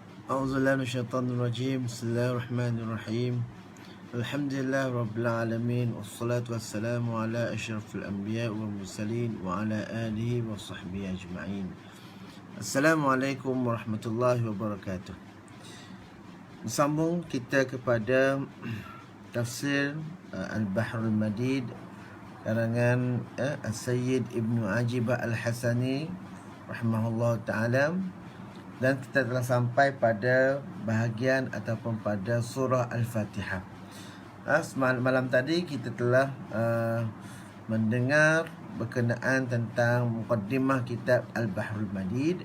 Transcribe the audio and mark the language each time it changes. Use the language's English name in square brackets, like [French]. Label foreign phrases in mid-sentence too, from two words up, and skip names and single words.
[Arabic] أعوذ بالله من الشيطان الرجيم بسم الله الرحمن الرحيم. الحمد لله رب العالمين والصلاة والسلام على أشرف الأنبياء والمرسلين وعلى آله وصحبه أجمعين. السلام عليكم ورحمة الله وبركاته. [Malay] Bersambung kita kepada tafsir Al-Bahrul Madid karangan As-Sayyid Ibnu Ajibah Al-Hasani [Arabic] رحمه الله تعالى. [Malay] Dan kita telah sampai pada bahagian ataupun pada surah Al-Fatihah. Malam tadi kita telah mendengar berkenaan tentang muqaddimah kitab Al-Bahrul Madid.